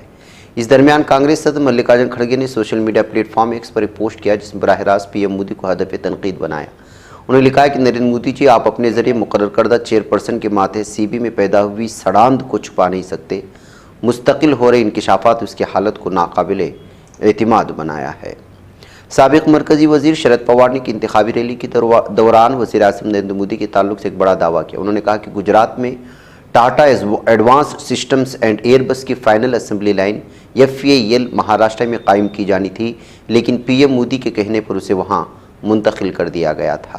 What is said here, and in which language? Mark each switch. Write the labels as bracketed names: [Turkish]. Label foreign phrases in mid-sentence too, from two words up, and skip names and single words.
[Urdu] اس درمیان کانگریس صدر ملکاراجن کھڑگے نے [English] social media platform [Urdu] ایکس پر ایک پوسٹ کیا جس میں براہ راست PM مودی کو ہدف تنقید بنایا۔ انہوں نے لکھا ہے کہ نریندر مودی جی، آپ اپنے ذریعے مقرر کردہ چیئرپرسن کے ماتحت CB میں پیدا ہوئی سڑاند کو چھپا نہیں سکتے۔ مستقل ہو رہے انکشافات اس کی حالت کو ناقابل اعتماد بنایا ہے۔ سابق مرکزی وزیر شرد پوار نے ایک انتخابی ریلی کے دوران وزیر اعظم نریندر مودی کے تعلق سے ایک بڑا دعویٰ کیا۔ انہوں نے کہا کہ گجرات میں ٹاٹا ایڈوانسڈ سسٹمز اینڈ ایئر بس کی [English] final assembly line [Urdu] FAL مہاراشٹر میں قائم کی جانی تھی، لیکن PM مودی کے کہنے پر اسے وہاں منتقل کر دیا گیا تھا۔